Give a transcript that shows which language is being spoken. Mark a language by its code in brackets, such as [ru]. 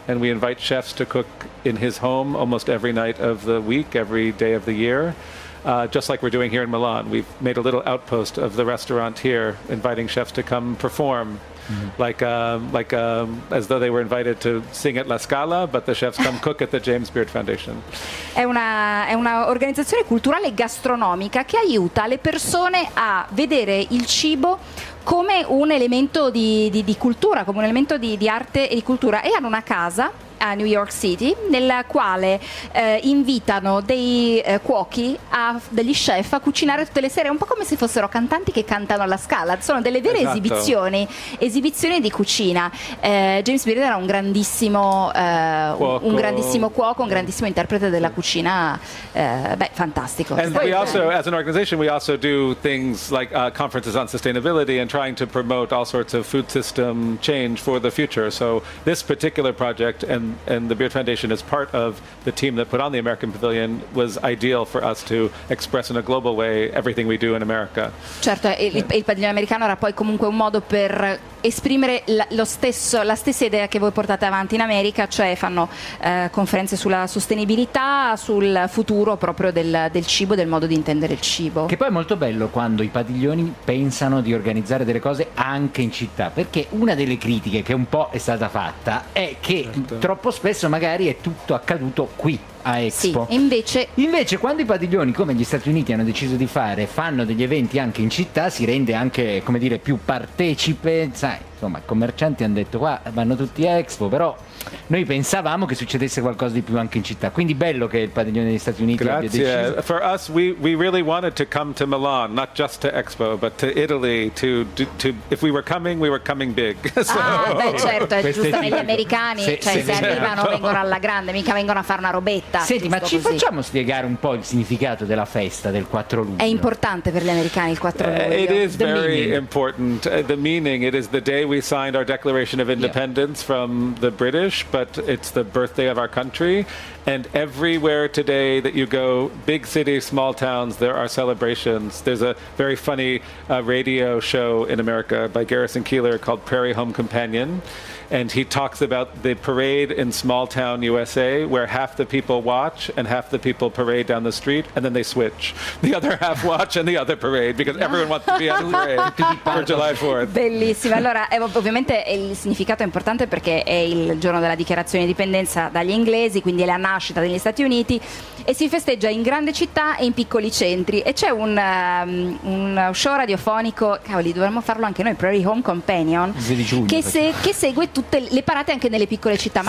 [en] And we invite chefs to cook in his home almost every night of the week, every day of the year. Just like we're doing here in Milan, we've made a little outpost of the restaurant here, inviting chefs to come perform. Mm-hmm. Like as though they were invited to sing at La Scala, but the chefs come cook at the James Beard Foundation. [it] È una organizzazione culturale e gastronomica che aiuta le persone a vedere il cibo come un elemento di cultura, come un elemento di arte e di cultura, e hanno una casa a New York City nella quale invitano dei cuochi, degli chef a cucinare tutte le sere, un po' come se fossero cantanti che cantano alla Scala. Sono delle vere esatto. esibizioni di cucina. James Beard era un grandissimo cuoco, un grandissimo interprete della cucina, fantastico. [en] And we also, as an organization, we also do things like conferences on sustainability and trying to promote all sorts of food system change for the future. So this particular project and the Beard Foundation is part of the team that put on the American Pavilion was ideal for us to express in a global way everything we do in America. [it] Certo, il padiglione americano era poi comunque un modo per esprimere la stessa idea che voi portate avanti in America, cioè fanno conferenze sulla sostenibilità, sul futuro proprio del cibo, del modo di intendere il cibo. Che poi è molto bello quando i padiglioni pensano di organizzare delle cose anche in città, perché una delle critiche che un po' è stata fatta è che certo. troppo spesso magari è tutto accaduto qui a Expo. Sì, invece quando i padiglioni come gli Stati Uniti hanno deciso di fare, fanno degli eventi anche in città, si rende anche, come dire, più partecipe, sai, insomma, i commercianti hanno detto qua vanno tutti a Expo, però noi pensavamo che succedesse qualcosa di più anche in città, quindi bello che il padiglione degli Stati Uniti grazie. Abbia deciso. [en] For us we really wanted to come to Milan, not just to Expo but to Italy, to if we were coming big. So. [it] Ah, beh, certo, è giusto, negli americani arrivano vengono alla grande, mica vengono a fare una robetta. Senti, ma ci così. Facciamo spiegare un po' il significato della festa del 4 luglio? È importante per gli americani il 4 luglio. [en] It is the very meaning. Important. The meaning, it is the day we signed our Declaration of Independence from the British, but it's the birthday of our country. And everywhere today that you go, big cities, small towns, there are celebrations. There's a very funny radio show in America by Garrison Keillor called Prairie Home Companion, and he talks about the parade in small town USA where half the people watch and half the people parade down the street, and then they switch. The other half watch and the other parade because everyone wants to be on the parade for July 4th. [it] Bellissimo. Allora, ovviamente il significato è importante perché è il giorno della dichiarazione di indipendenza dagli inglesi, quindi è la nascita degli Stati Uniti, e si festeggia in grande città e in piccoli centri. E c'è un show radiofonico, cavoli, dovremmo farlo anche noi, Prairie Home Companion, che segue tutte le parate anche nelle piccole città. Ma